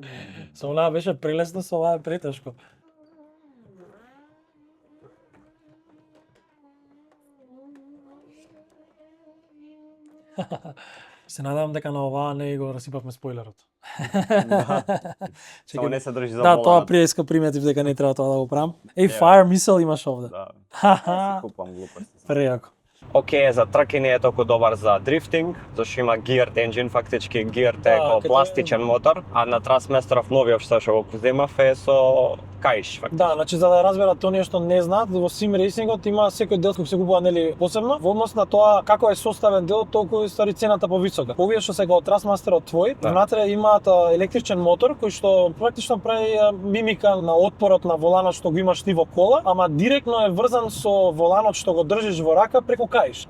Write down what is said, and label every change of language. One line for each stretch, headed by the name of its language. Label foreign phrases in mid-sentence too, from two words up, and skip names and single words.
Macedonian: Со онаа беше прелесно, со оваа е претешко. Се надевам дека на оваа не го расипавме спойлерот. Само не се држи за воланот. Да, тоа преска приметив дека не треба тоа да го правам. Fire Missile имаш овде. Да. Купам глупости. Прејако. Океј, за трки не е толку добар за дрифтинг, зашто има
English: geared engine,
Macedonian: фактички geared е како пластичен мотор, а на Trustmasterов новиот што го земав е со каиш фактички. Да, значи за да разберат оние што не знаат, во сим рейсингот има секој дел кој се купува нели посебно, во однос на тоа како е составен дел, толку и стари цената повисока. Овие што се го Trustmasterот твој, внатре имаат електричен мотор кој што практично прави мимика на отпорот на воланот што го имаш ти во кола, ама директно е врзан со воланот што го држиш во рака преку каиш.